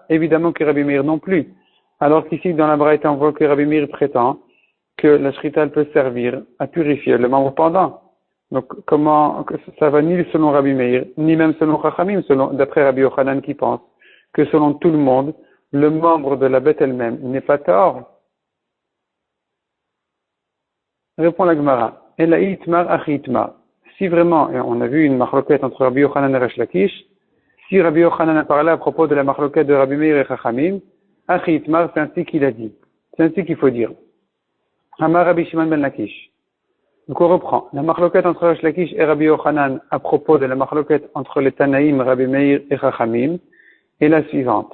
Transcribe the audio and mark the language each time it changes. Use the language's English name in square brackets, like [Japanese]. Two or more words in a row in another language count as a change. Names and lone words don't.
[French] Évidemment que Rabbi Meir non plus. Alors qu'ici, dans la Braïta, on voit que Rabbi Meir prétend que la shrita peut servir à purifier le membre pendant. Donc, comment, ça va ni selon Rabbi Meir, ni même selon Chachamim, d'après Rabbi Yochanan qui pense que selon tout le monde, le membre de la bête elle-même n'est pas tort. Répond la Gemara. [Hebrew] אלא איתמר הכי איתמר. [French] Si vraiment, et on a vu une machloket entre Rabbi Yochanan et Resh Lakish, si Rabbi Yochanan a parlé à propos de la machloket de Rabbi Meir et Chachamim, [Hebrew] הכי איתמר, [French] c'est ainsi qu'il a dit. C'est ainsi qu'il faut dire. [Hebrew] אמר רבי שמעון בן לקיש. [French] Donc on reprend. La marloquette entre Resh Lakish et Rabbi Yochanan à propos de la marloquette entre les Tanaïm, Rabbi Meir et Chachamim est la suivante.